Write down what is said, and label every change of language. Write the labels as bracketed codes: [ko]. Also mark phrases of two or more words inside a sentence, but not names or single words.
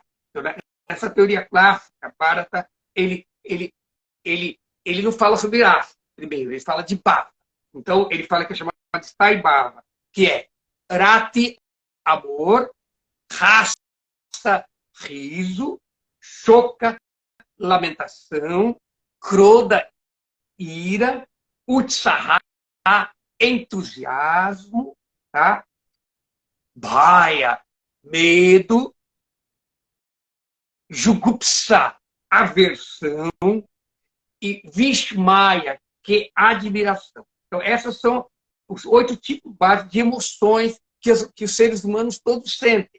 [pt] Essa teoria clássica, Bharata, ele não fala sobre raça, primeiro, ele fala de bhava. Então, ele fala que é chamado de [sa] स्थाई भाव, [pt] que é Rati, amor, raça, riso, choca, lamentação, kroda, ira, utsaha, entusiasmo, tá? Bhaya, medo, jugupsa, aversão, e vishmaya, que é admiração. Então, essas são os 8 tipos básicos de emoções que os seres humanos todos sentem.